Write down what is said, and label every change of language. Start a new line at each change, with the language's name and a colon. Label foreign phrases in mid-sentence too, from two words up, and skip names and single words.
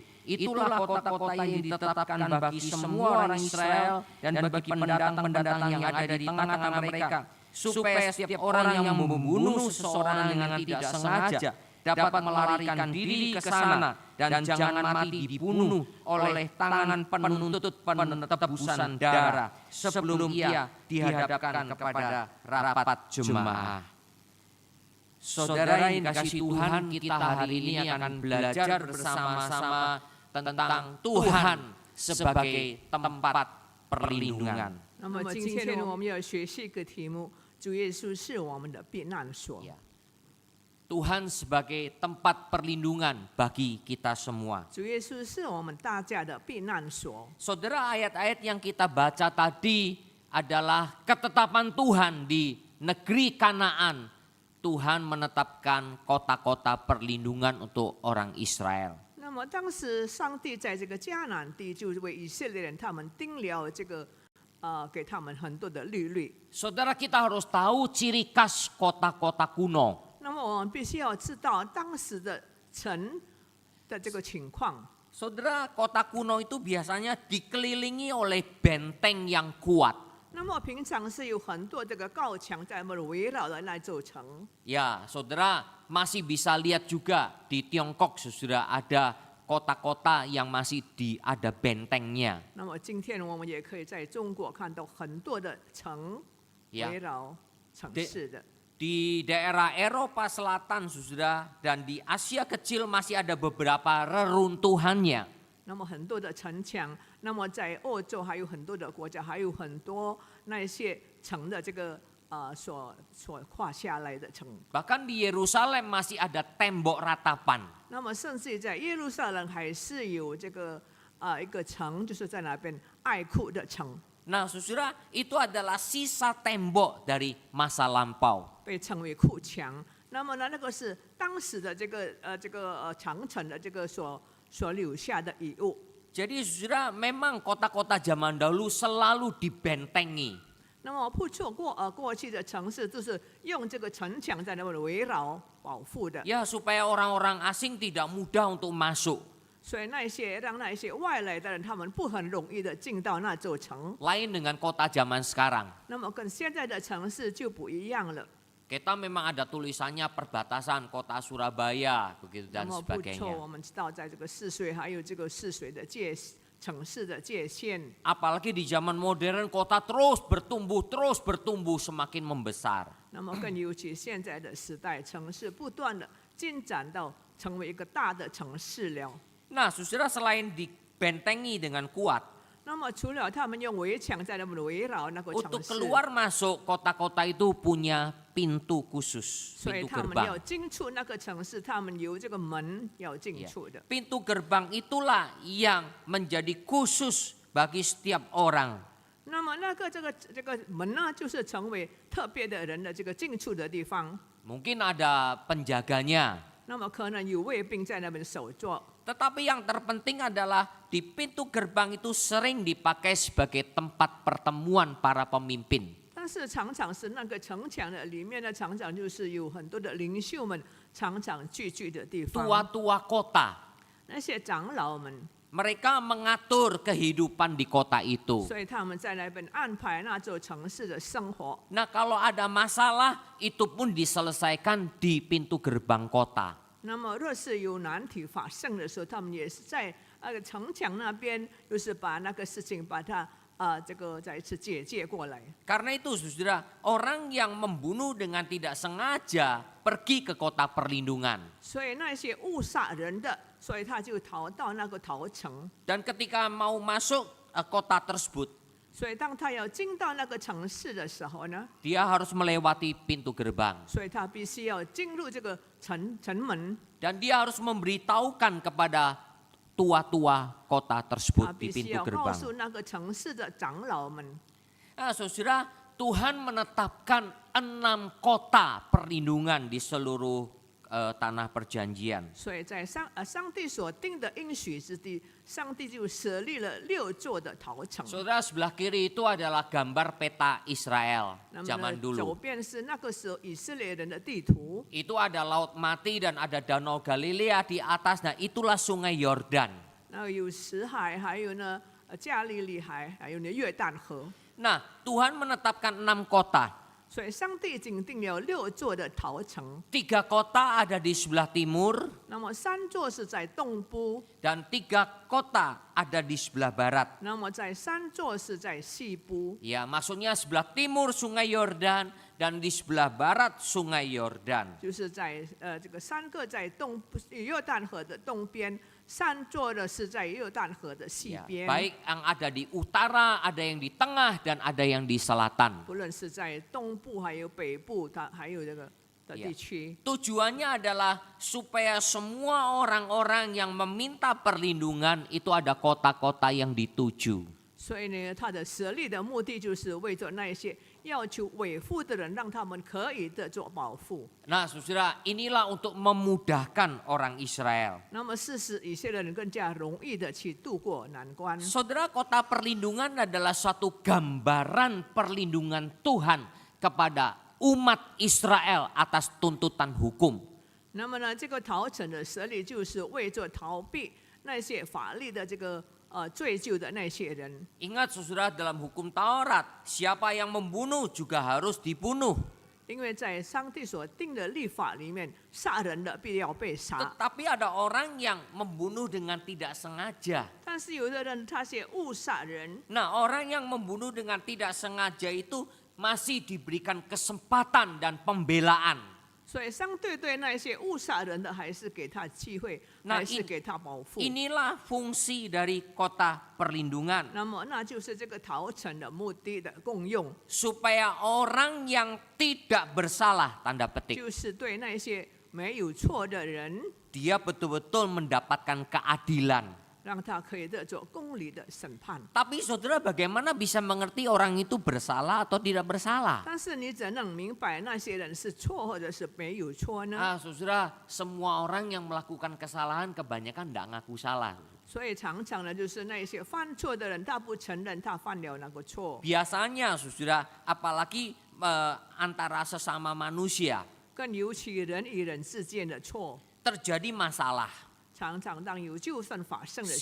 Indonesian: Itulah kota-kota yang ditetapkan bagi semua orang Israel dan bagi pendatang-pendatang yang ada di tengah-tengah mereka, supaya setiap orang yang membunuh seseorang dengan tidak sengaja dapat melarikan diri ke sana dan jangan mati dibunuh oleh tangan penuntut penebusan darah sebelum ia dihadapkan kepada rapat jemaah. Saudara yang dikasihi Tuhan, kita hari ini akan belajar bersama-sama tentang Tuhan sebagai tempat perlindungan.
Chinese: 那么今天呢，我们要学习一个题目：主耶稣是我们的避难所。
Indonesian: Tuhan sebagai tempat perlindungan bagi kita semua.
Chinese: 主耶稣是我们大家的避难所。
Indonesian: Saudara, ayat-ayat yang kita baca tadi adalah ketetapan Tuhan di negeri Kanaan. Tuhan menetapkan kota-kota perlindungan untuk orang Israel.
Chinese: 那么当时上帝在这个迦南地，就为以色列人他们定了这个给他们很多的律律。
Indonesian: Saudara, kita harus tahu ciri khas kota-kota kuno.
Chinese: 那么我们必须要知道当时的城的这个情况。
Indonesian: Saudara, kota kuno itu biasanya dikelilingi oleh benteng yang kuat.
Chinese: 那么平常是有很多这个高墙在围绕的那座城。
Indonesian: Ya, saudara masih bisa lihat juga di Tiongkok sudah ada kota-kota yang masih ada bentengnya.
Chinese: 那么今天我们也可以在中国看到很多的城围绕城市的。
Indonesian: Di daerah Eropa Selatan sudah dan di Asia Kecil masih ada beberapa reruntuhannya.
Chinese: 那么很多的城墙，那么在欧洲还有很多的国家，还有很多那些城的这个所画下来的城。
Indonesian: Bahkan di Yerusalem masih ada tembok ratapan.
Chinese: 那么甚至在耶路撒冷还是有这个一个城，就是在那边爱库的城，
Indonesian: Nah, saudara, itu adalah sisa tembok dari masa lampau.
Chinese: 被称为库墙。那么呢，那个是当时的这个长城的这个所留下的遗物。
Indonesian: Jadi saudara, memang kota-kota zaman dahulu selalu dibentengi.
Chinese: 那么不错过去的城市都是用这个城墙在那边围绕保护的，
Indonesian: Ya, supaya orang-orang asing tidak mudah untuk masuk.
Chinese: 所以让那些外来的人，他们不很容易的进到那座城。
Indonesian: Lain dengan kota zaman sekarang.
Chinese: 那么跟现在的城市就不一样了。
Indonesian: Kita memang ada tulisannya perbatasan kota Surabaya, begitu
Chinese: 那
Indonesian: dan
Chinese: 么不错，
Indonesian: sebagainya.
Chinese: 我们知道在这个泗水还有这个泗水的城市的界限。
Indonesian: Apalagi di zaman modern kota terus bertumbuh, semakin membesar.
Chinese: 那么更尤其现在的时代，城市不断的进展到成为一个大的城市了。
Indonesian: Nah, saudara, selain dibentengi dengan kuat,
Chinese: 那么除了他们用围墙在那边围绕那个
Indonesian: untuk
Chinese: 城市，
Indonesian: keluar masuk kota-kota itu punya pintu khusus,
Chinese: 所以
Indonesian: pintu
Chinese: 他们
Indonesian: gerbang.
Chinese: 要进出那个城市，他们有这个门要进
Indonesian: Ya.
Chinese: 出的。
Indonesian: Pintu gerbang itulah yang menjadi khusus bagi setiap orang.
Chinese: 那么这个门呢，就是成为特别的人的这个进出的地方。
Indonesian: Mungkin ada penjaganya,
Chinese: 那么可能有卫兵在那边守着。
Indonesian: tetapi yang terpenting adalah di pintu gerbang itu sering dipakai sebagai tempat pertemuan para pemimpin.
Chinese: 但是常常是那个城墙的里面呢，常常就是有很多的领袖们常常聚的地方。
Indonesian: Tua-tua kota,
Chinese: 那些长老们，
Indonesian: mereka mengatur kehidupan di kota itu.
Chinese: 所以他们在那边安排那座城市的生活。
Indonesian: Nah, kalau ada masalah itu pun diselesaikan di pintu gerbang kota.
Chinese: 那么若是有难题发生的时候，他们也是在那个城墙那边，就是把那个事情把它这个再一次解决过来。
Indonesian: Karena itu saudara, orang yang membunuh dengan tidak sengaja pergi ke kota perlindungan.
Chinese: 所以那些误杀人的，所以他就逃到那个逃城。
Indonesian: Dan ketika mau masuk kota tersebut,
Chinese: 所以当他要进到那个城市的时候呢，
Indonesian: dia harus melewati pintu gerbang.
Chinese: 所以他必须要进入这个城门，
Indonesian: Dan dia harus memberitahukan kepada tua-tua kota
Chinese: 他
Indonesian: tersebut
Chinese: 必
Indonesian: di
Chinese: 须
Indonesian: pintu
Chinese: 要告
Indonesian: gerbang.
Chinese: 诉那个城市的长老们。
Indonesian: Nah, saudara, Tuhan menetapkan 6 kota perlindungan di seluruh tanah perjanjian.
Chinese: 所以在上帝所定的应许之地，上帝就设立了6座的逃城。
Indonesian: Saudara, sebelah kiri itu adalah gambar peta Israel
Chinese: 那么
Indonesian: zaman
Chinese: 呢，左
Indonesian: dulu.
Chinese: 边是那个时候以色列人的地图，
Indonesian: Itu ada Laut Mati dan ada Danau Galilea di atas. Nah, itulah Sungai Yordan.
Chinese: 那有死海，还有呢加利利海，还有呢约旦河。
Indonesian: Nah, Tuhan menetapkan 6 kota.
Chinese: 所以上帝已经定了6座的逃城，
Indonesian: 3 kota ada di sebelah timur
Chinese: 那么3座是在东部，
Indonesian: dan 3 kota ada di sebelah barat.
Chinese: 那么在3座是在西部。
Indonesian: Ya, maksudnya sebelah timur Sungai Yordan dan di sebelah barat Sungai Yordan.
Chinese: 就是在这个3个在约旦河的东边，3座的是在约旦河的西
Indonesian: Ya,
Chinese: 边。
Indonesian: baik yang ada di utara, ada yang di tengah dan ada yang di selatan.
Chinese: 不论是在东部还有北部，还有这个的地区。
Indonesian: Tujuannya adalah supaya semua orang-orang yang meminta perlindungan itu ada kota-kota yang dituju.
Chinese: 所以呢，他的设立的目的就是为着那些要求维护的人，让他们可以的做保护。
Indonesian: Nah, saudara, inilah untuk memudahkan orang Israel.
Chinese: 那么，事实以色列人更加容易的去度过难关。
Indonesian: Saudara, kota perlindungan adalah suatu gambaran perlindungan Tuhan kepada umat Israel atas tuntutan hukum.
Chinese: 那么呢，这个逃城的设立就是为着逃避那些法律的这个追究的那些人。
Indonesian: Ingat saudara, dalam hukum Taurat, siapa yang membunuh juga harus dibunuh.
Chinese: 因为在上帝所定的律法里面，杀人的必要被杀。
Indonesian: Tetapi ada orang yang membunuh dengan tidak sengaja.
Chinese: 但是有的人他是误杀人，
Indonesian: Nah, orang yang membunuh dengan tidak sengaja itu masih diberikan kesempatan dan pembelaan.
Chinese: 所以相对那些误杀人的，还是给他机会，
Indonesian: Nah,
Chinese: 还是给他保护。
Indonesian: Inilah fungsi dari kota perlindungan.
Chinese: 那么那就是这个逃城的目的的功用，
Indonesian: Supaya orang yang tidak bersalah, tanda petik,
Chinese: 就是对那些没有错的人，
Indonesian: dia betul-betul mendapatkan keadilan.
Chinese: 让他可以得着公理的审判。
Indonesian: Tapi saudara bagaimana bisa mengerti orang itu bersalah atau tidak bersalah?
Chinese: 但是你怎能明白那些人是错或者是没有错呢？
Indonesian: Saudara, semua orang yang melakukan kesalahan kebanyakan tidak ngaku salah.
Chinese: 所以常常呢，就是那些犯错的人，他不承认他犯了那个错。
Indonesian: Biasanya saudara, apalagi antara sesama manusia,
Chinese: 更尤其人与人之间的错，
Indonesian: terjadi masalah.
Chinese: 常常当有就算发生的